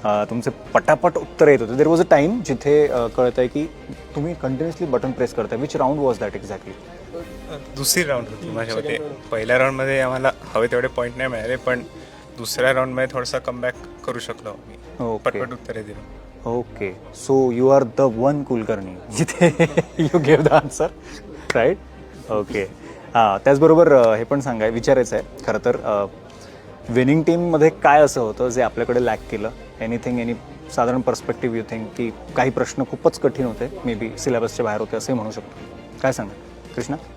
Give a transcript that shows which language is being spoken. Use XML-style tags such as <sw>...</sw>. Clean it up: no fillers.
<mr>तुमचे पटापट उत्तर येत होते.</mr> <en>there was a time</en> <mr>जिथे कळत आहे की तुम्ही कंटिन्युअसली बटन प्रेस करताय.</mr> <en>Which round was that exactly?</en> <mr>दुसरी राऊंड होती माझ्या मते. पहिल्या राऊंडमध्ये आम्हाला हवे तेवढे पॉईंट नाही मिळाले, पण दुसऱ्या राऊंड मध्ये थोडासा कमबॅक करू शकलो मी. ओके पटपट उत्तरे दिली.</mr> <en>okay so you are the one Kulkarni</en> <mr>जिथे</mr> <en>You gave the answer right.</en> <mr>Okay हां त्याचबरोबर हे पण विचारायचं आहे खरं तर विनिंग टीममध्ये काय असं होतं जे आपल्याकडे लॅक केलं. एनी साधारण पर्स्पेक्टिव्ह</mr> <en>you think</en> <mr>की काही प्रश्न खूपच कठीण होते</mr> <en>maybe</en> <mr>सिलेबसच्या बाहेर होते असंही म्हणू शकतो. काय सांगा कृष्णा.</mr>